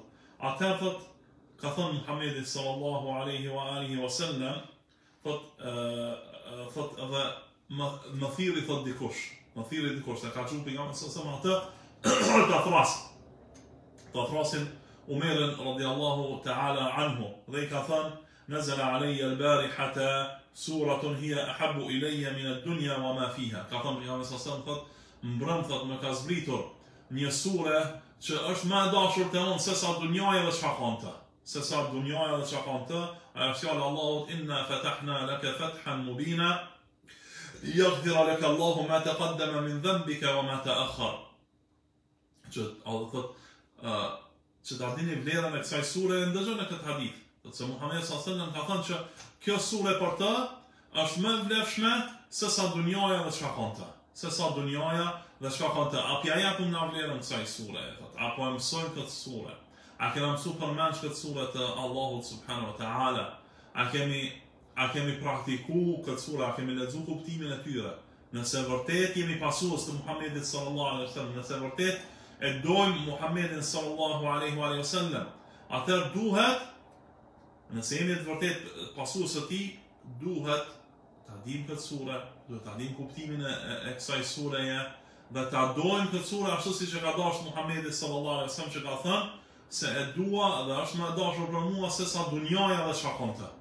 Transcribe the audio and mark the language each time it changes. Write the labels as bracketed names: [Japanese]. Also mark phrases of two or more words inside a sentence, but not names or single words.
[Albanian] Atë thot ka thënë Muhamedi [Arabic] صلى الله عليه وسلم [Albanian] thot edhe më thirri thot dikush, se ka qenë pejgamberi [Arabic] صلى الله عليه وسلم [Albanian] ta thrasin Umerin [Arabic] رضي الله تعالى عنه [Albanian] dhe i ka thënë [Arabic] نزل علي البارحة سورة هي أحب إلي من الدنيا وما فيها. [Albanian] Ka thënë pejgamberi [Arabic] صلى الله عليه وسلم [Albanian] mbrëm thot më ka zbritur një sure që është më e dashur te unë se sa dunjaja dhe çka ka në të. Ajo fjala Allahut [Arabic] إنا فتحنا لك فتحا مبينا يغفر لك الله ما تقدم من ذنبك وما تأخر. [Albanian] Që Allah thot që ta dini vlerën e kësaj sure e ndëgjoni këtë hadith. Thot se Muhamedi [Arabic] صلى الله عليه وسلم [Albanian] ka thënë që kjo sure për të është më vlefshme se sa dunjaja dhe çka ka në të. A pja japim na vlerën kësaj sure, apo e mësojmë këtë sure? A kemi mësuar përmendsh këtë sure të Allahut [Arabic] سبحانه وتعالى? [Albanian] A kemi praktikuar këtë sure, a kemi lexuar kuptimin e tyre? Nëse vërtet jemi pasues të Muhamedit [Arabic] صلى الله عليه وسلم, [Albanian] nëse vërtet e dojmë Muhamedit [Arabic] صلى الله عليه وسلم, [Albanian] atëherë duhet, nëse jemi të vërtet pasues të tij, duhet ta dim këtë sure, duhet ta dim kuptimin e kësaj sureje dhe ta dojmë këtë sure ashtu siç e ka dashur Muhamedi [Arabic] صلى الله عليه وسلم, [Albanian] që ka thënë se e dua dhe është më e dashur për mua se sa dunjaja dhe çka ka në të.